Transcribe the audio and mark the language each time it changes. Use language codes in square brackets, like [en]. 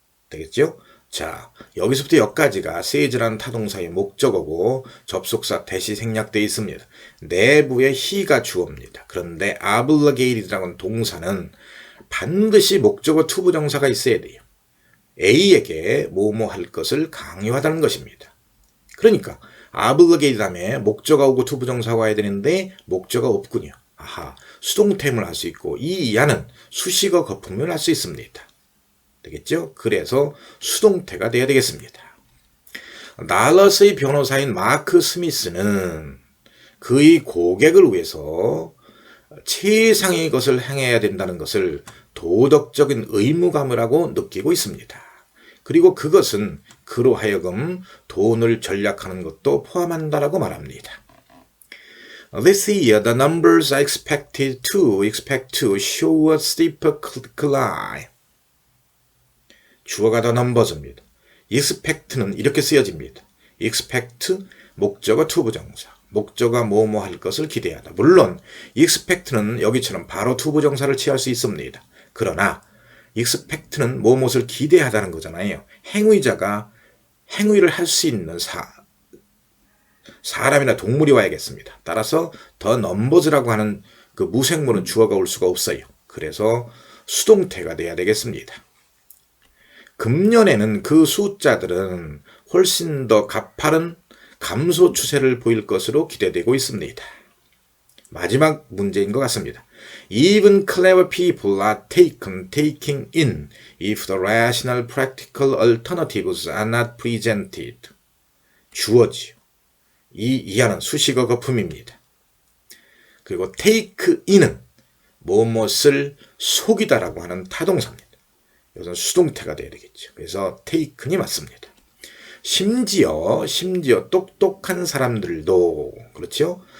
[ko] 되겠죠? 자, 여기서부터 여기까지가 say라는 타동사의 목적어고 접속사 대시 생략되어 있습니다. 내부에 he가 주어입니다. 그런데 obligated라는 동사는 반드시 목적어 투부정사가 있어야 돼요. A에게 뭐뭐 할 것을 강요하다는 것입니다. 그러니까 obligate 다음에 목적어 오고 투부정사가 와야 되는데 목적어 없군요. 아하, 수동태임을 할 수 있고 이 이하는 수식어 거품을 할 수 있습니다. 되겠죠? 그래서 수동태가 돼야 되겠습니다. 달러스의 변호사인 마크 스미스는 그의 고객을 위해서 최상의 것을 행해야 된다는 것을 도덕적인 의무감을 하고 느끼고 있습니다. 그리고 그것은 그로 하여금 돈을 절약하는 것도 포함한다라고 말합니다. [en] This year, the numbers are expect to show a steeper climb. [ko] 주어가 더 넘버즈입니다. expect는 이렇게 쓰여집니다. expect, 목적어 투부정사. 목적어가 뭐뭐 할 것을 기대하다. 물론 expect는 여기처럼 바로 투부정사를 취할 수 있습니다. 그러나 expect는 뭐뭇을 기대하다는 거잖아요. 행위자가 행위를 할 수 있는 사람이나 동물이 와야겠습니다. 따라서 더 넘버즈라고 하는 그 무생물은 주어가 올 수가 없어요. 그래서 수동태가 돼야 되겠습니다. 금년에는 그 숫자들은 훨씬 더 가파른 감소 추세를 보일 것으로 기대되고 있습니다. 마지막 문제인 것 같습니다. [en] Even clever people are taking in if the rational practical alternatives are not presented. [ko] 주어지요. 이 이하는 수식어 거품입니다. 그리고 take in은 무엇을 속이다라고 하는 타동사입니다. 이것은 수동태가 돼야 되겠죠. 그래서 take이 맞습니다. 심지어 똑똑한 사람들도 그렇죠.